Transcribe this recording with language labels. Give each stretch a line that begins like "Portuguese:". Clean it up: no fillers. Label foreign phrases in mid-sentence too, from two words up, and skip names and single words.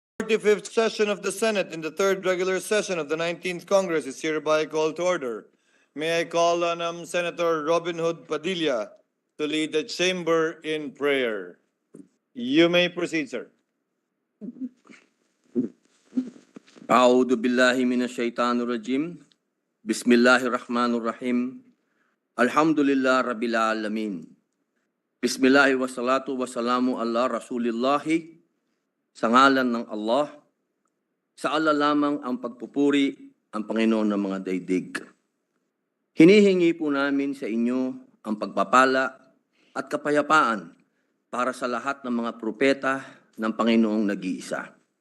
English: 45th session of the Senate in the 3rd regular session of the 19th Congress is hereby called to order. May I call on Senator Robin Hood Padilla to lead the chamber in prayer. You may proceed, sir.
Arabic: أعوذ بالله من الشيطان الرجيم. بسم الله الرحمن الرحيم. الحمد لله رب العالمين. بسم الله والصلاة والسلام على رسول الله.
Filipino: Sa ngalan ng Allah, sa Allah lamang ang pagpupuri ang Panginoon ng mga daigdig. Hinihingi po namin sa inyo ang pagpapala at kapayapaan para sa lahat ng mga propeta ng Panginoong nag-iisa.